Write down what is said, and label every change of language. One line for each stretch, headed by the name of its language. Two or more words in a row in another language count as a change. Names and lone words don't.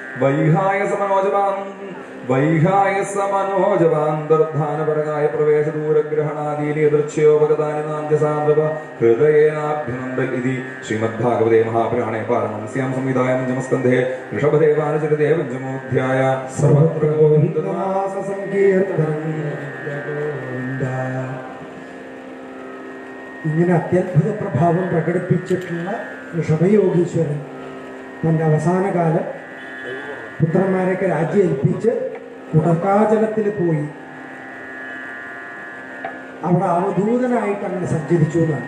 Sanskrit: वैहाय समनोजवान्तर्धान परगाय प्रवेश दूरग्रहणादीनि दृश्योपगतानि नान्त्यसान्द्रव हृदयेनाभ्युनन्दन् इति श्रीमद्भागवते महापुराणे पारमहंस्यां संहितायां पञ्चमस्कन्धे ऋषभदेवानुचरिते पञ्चमोऽध्याय सर्वत्र गोविन्दनाम സങ്കീർത്തനം.
Malayalam: ഇങ്ങനെ അത്യത്ഭുത പ്രഭാവം പ്രകടിപ്പിച്ചിട്ടുള്ള ഋഷഭയോഗീശ്വരൻ തൻ്റെ അവസാന കാലം പുത്രന്മാരെയൊക്കെ രാജ്യം ഏൽപ്പിച്ച് കുടക്കാചലത്തിൽ പോയി അവിടെ അവധൂതനായിട്ട് അങ്ങനെ സഞ്ചരിച്ചു എന്നാണ്.